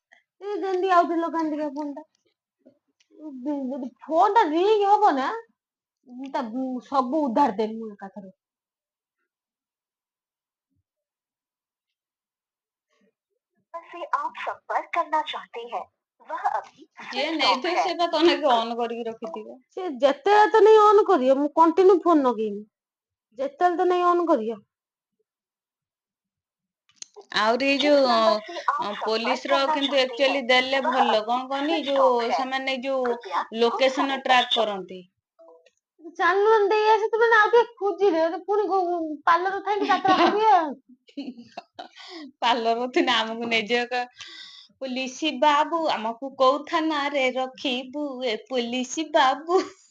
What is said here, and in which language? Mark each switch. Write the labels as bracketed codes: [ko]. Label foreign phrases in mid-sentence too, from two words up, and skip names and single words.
[or] ଯେମିତି ଆଉଠି ଲଗାନ୍ତି ଫୋନ ଟା, ଯଦି ଫୋନ ଟା ରିଙ୍ଗ ହବ ନା, ସବୁ ଉଦ୍ଧାର ଦେବି ମୁଁ ଏକାଥରେ। [hi] से आप संपर्क करना चाहते हैं वह अभी [or] ଯିଏ [en] switch off [or] ନେଇଥିବ [hi] है। [or] ସେ ବା ତନେକି ଅନ୍ କରିକି ରଖିଥିବ। ସେ ଯେତେବେଳେ ତ ନେଇ ଅନ୍ କରିବ, ମୁଁ କଣ୍ଟିନ୍ୟୁ ଫୋନ ଲଗେଇନି, ଯେତେବେଳେ ତ ନେଇ ଅନ୍ କରିବ। ଆହୁରି ଏଇ [hi] जिस [or] ଯୋଉ [hi] नंबर से आप संपर्क [or] ପୋଲିସ ର [hi] करना [or] କିନ୍ତୁ [hi] चाहते [or] ଆକ୍ଚୁଆଲି [hi] हैं [or] ଦେଲେ [hi] वह [or] ଭଲ, [hi] अभी [or] କଣ କହନି [hi] स्विच [or] ଯୋଉ [hi] ऑफ है। [or] ସେମାନେ ଯୋଉ [hi] कृपया कुछ [or] ଲୋକେସନ [hi] समय [or] ଟ୍ରାକ୍ [hi] पश्चात [or] କରନ୍ତି। ଚାଲୁନ ଦେଇ ଆସି ତୁମେ ଆଉ ଟିକେ ଖୋଜିଲେ ପୁଣି ପାର୍ଲର ଥାଇକି ଯାତ୍ରା କରିବେ। ପାର୍ଲର ଥିନେ ଆମକୁ ନେଇଯିବ ପୋଲିସ ବାବୁ ଆମକୁ କୋଉ ଥାନାରେ ରଖିବୁ ଏ ପୋଲିସ ବାବୁ।